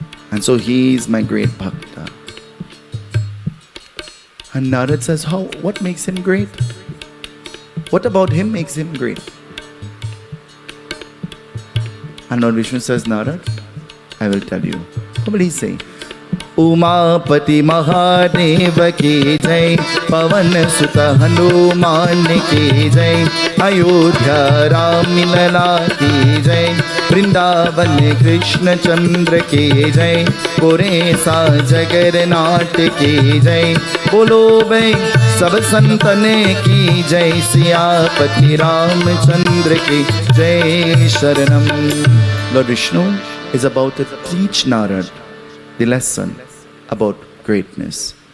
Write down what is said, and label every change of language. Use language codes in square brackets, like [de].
[en] And so he is my great bhakta. And Narad says, how? What makes him great? What about him makes him great? And Lord Vishnu says, Narad, I will tell you. What will he say? [hi] Umapati Mahadev की जय, पवन सुत हनुमान की जय, अयोध्या राम लला की जय, वृंदावन कृष्ण चंद्र की जय, पुरेसा जगन्नाथ की जय, बोलो भाई सब संतन की जय, सियापति रामचंद्र की जय शरणम. [en] Lord Vishnu is about to teach Narad the lesson about greatness.